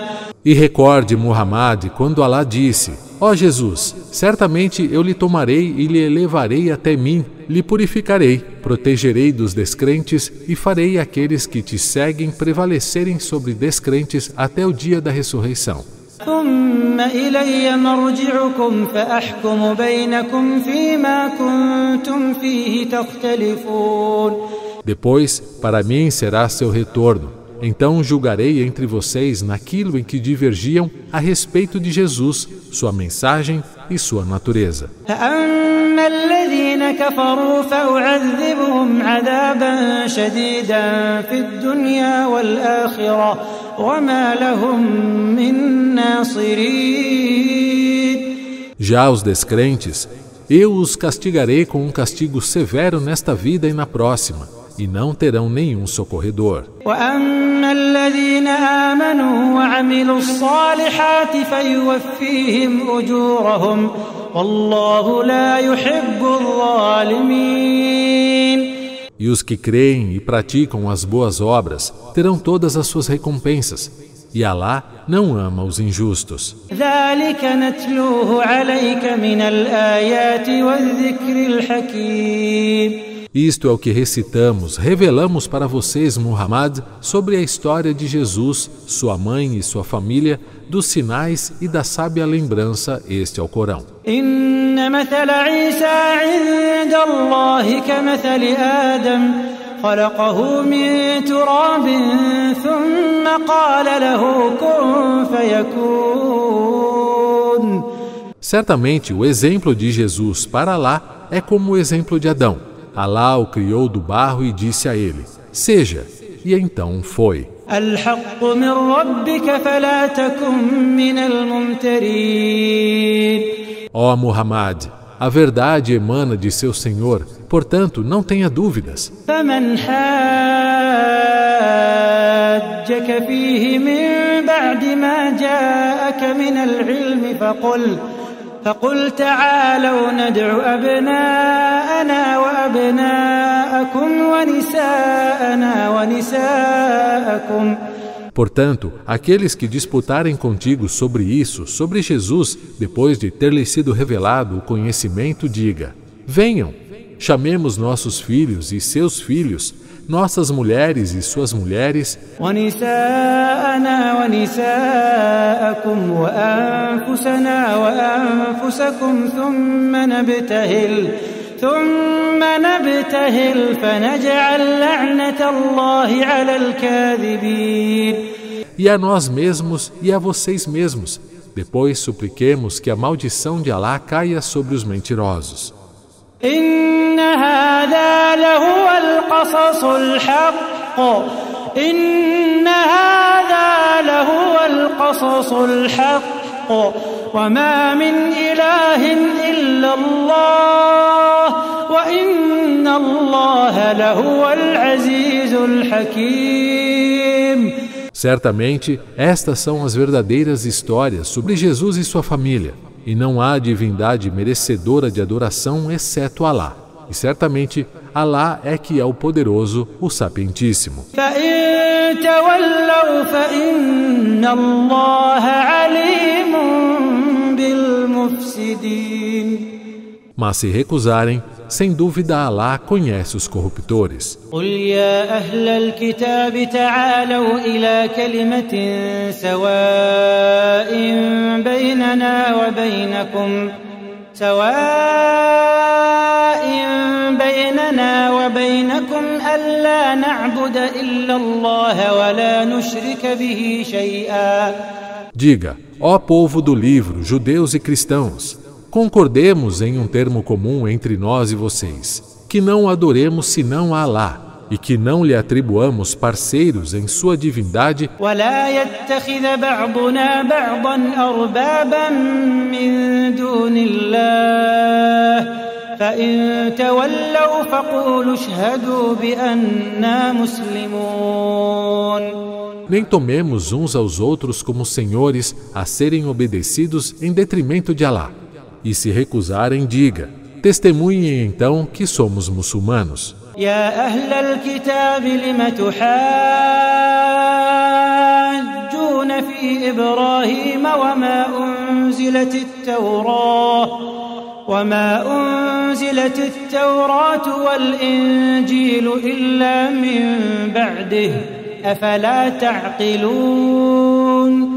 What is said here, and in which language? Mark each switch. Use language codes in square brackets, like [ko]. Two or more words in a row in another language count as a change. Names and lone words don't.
[pt] E recorde, Muhammad, quando Alá disse: Ó Jesus, certamente eu lhe tomarei e lhe elevarei até mim, lhe purificarei, protegerei dos descrentes e farei aqueles que te seguem prevalecerem sobre descrentes até o dia da ressurreição. [ar] ثم إلي مرجعكم فأحكم بينكم فيما كنتم فيه تختلفون. [pt] Depois, para mim será seu retorno. Então julgarei entre vocês naquilo em que divergiam a respeito de Jesus, sua mensagem e sua natureza. [ar] فأما الذين كفروا فأعذبهم عذابا شديدا في الدنيا والآخرة وما لهم من ناصرين. [pt] Já os descrentes, eu os castigarei com um castigo severo nesta vida e na próxima, e não terão nenhum socorredor. [ar] وأما الذين آمنوا وعملوا الصالحات فيوفيهم أجورهم والله لا يحب الظالمين. [pt] E os que creem e praticam as boas obras terão todas as suas recompensas, e Alá não ama os injustos. [ar] ذلك نتلوه عليك من الآيات والذكر الحكيم. [pt] Isto é o que recitamos, revelamos para vocês, Muhammad, sobre a história de Jesus, sua mãe e sua família, dos sinais e da sábia lembrança. Este é o Corão. [ar] إن مثل عيسى عند الله كمثل آدم خلقه من تراب ثم قال له كن فيكون. [pt] Certamente, o exemplo de Jesus para Alá é como o exemplo de Adão. Alá o criou do barro e disse a ele: seja, e então foi. [ar] الحق من ربك فلا تكن من الممترين. [pt] Ó Muhammad, a verdade emana de seu Senhor, portanto não tenha dúvidas. [ar] فمن حاجك فيه من بعد ما جاءك من العلم فقل تعالوا ندع أبناءنا وأبناءكم ونساءنا ونساءكم. [pt] Portanto, aqueles que disputarem contigo sobre isso, sobre Jesus, depois de ter lhes sido revelado o conhecimento, diga: venham, chamemos nossos filhos e seus filhos, nossas mulheres e suas mulheres, [ar] ونساءنا ونساءكم وأنفسنا وأنفسكم ثم نبتهل فنجعل لعنة الله على الكاذبين. [pt] e a nós mesmos e a vocês mesmos. Depois supliquemos que a maldição de Alá caia sobre os mentirosos. [ar] إن هذا لهو القصص الحق إن هذا لهو القصص الحق وما من إله إلا الله وإن الله لهو العزيز الحكيم. [pt] Certamente, estas são as verdadeiras histórias sobre Jesus e sua família, e não há divindade merecedora de adoração exceto Alá. E certamente, Alá é que é o poderoso, o sapientíssimo. [ar] فإن تولوا فإن الله عليم بالمفسدين. [pt] Mas se recusarem, sem dúvida Alá conhece os corruptores. [ar] قل يا أهل الكتاب تعالوا إلى كلمة سواء بيننا وبينكم ألا نعبد إلا الله ولا نشرك به شيئا. [pt] Diga, ó povo do livro, judeus e cristãos, concordemos em um termo comum entre nós e vocês, que não adoremos senão a Alá, e que não lhe atribuamos parceiros em sua divindade, [ar] ولا يتخذ بعضنا بعضا أربابا من دون الله فإن تولوا فقولوا اشهدوا بأننا مسلمون. [pt] nem tomemos uns aos outros como senhores a serem obedecidos em detrimento de Alá. E se recusarem, diga: testemunhem então que somos muçulmanos. [ar] يا أهل الكتاب لم تحاجون في إبراهيم وما أنزلت التوراة والإنجيل إلا من بعده أفلا تعقلون.